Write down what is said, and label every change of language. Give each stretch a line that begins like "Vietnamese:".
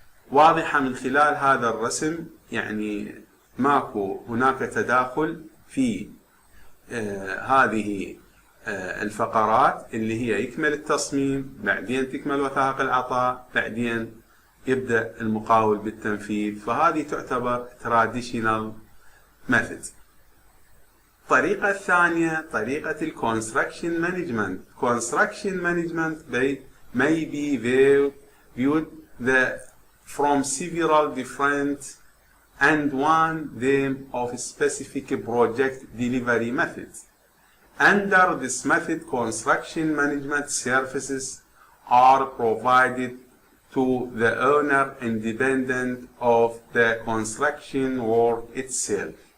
Arabic: واضحة من خلال هذا الرسم، يعني ماكو هناك تداخل في هذه الفقرات اللي هي يكمل التصميم، بعدين تكمل وثائق العطاء، بعدين يبدأ المقاول بالتنفيذ. فهذه تعتبر traditional method. الطريقة الثانية طريقة الconstruction management.
English: Construction management may be viewed from several different and one them of specific project delivery methods. Under this method, construction management services are provided to the owner independent of the construction work itself.